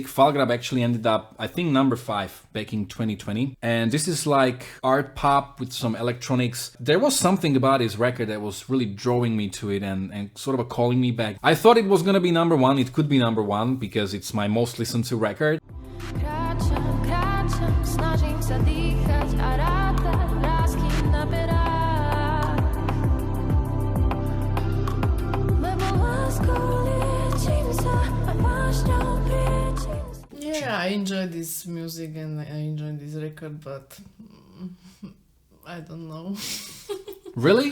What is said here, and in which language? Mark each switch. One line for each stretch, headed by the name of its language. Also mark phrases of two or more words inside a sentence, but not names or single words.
English: Falgrab actually ended up, I think, number 5 back in 2020. And this is like art pop with some electronics. There was something about this record that was really drawing me to it and sort of calling me back. I thought it was gonna be number 1. It could be number 1 because it's my most listened to record.
Slovak: Kráčam, snažím sa dýchať a rátať vrásky na perách.
English: Yeah, I enjoy this music and I enjoy this record, but I don't know. Really?